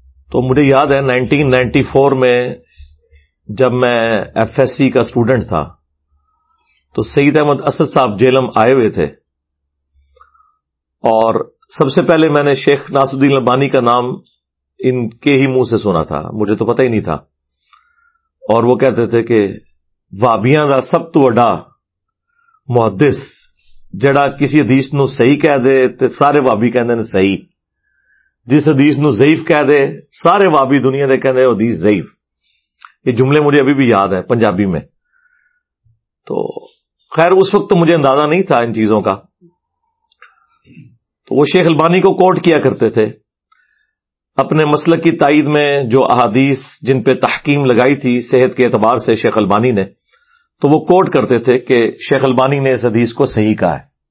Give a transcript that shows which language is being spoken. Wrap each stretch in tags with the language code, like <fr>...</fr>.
<ur>تو مجھے یاد ہے 1994 میں جب میں ایف ایس سی کا اسٹوڈنٹ تھا، تو سعید احمد اسد صاحب جیلم آئے ہوئے تھے، اور سب سے پہلے میں نے شیخ ناصر الدین البانی کا نام ان کے ہی منہ سے سنا تھا، مجھے تو پتہ ہی نہیں تھا. اور وہ کہتے تھے کہ</ur> <pa>وابیاں دا سب تو وڈا محدث، جڑا کسی حدیث نو صحیح کہہ دے تے سارے وابی کہندے نے صحیح، جس حدیث نو ضعیف کہہ دے سارے وابی دنیا دے کہندے حدیث ضعیف.</pa> <ur>یہ جملے مجھے ابھی بھی یاد ہے پنجابی میں. تو خیر اس وقت تو مجھے اندازہ نہیں تھا ان چیزوں کا، تو وہ شیخ البانی کو کوٹ کیا کرتے تھے اپنے مسلک کی تائید میں، جو احادیث جن پہ تحکیم لگائی تھی صحت کے اعتبار سے شیخ البانی نے، تو وہ کوٹ کرتے تھے کہ شیخ البانی نے اس حدیث کو صحیح کہا ہے.</ur>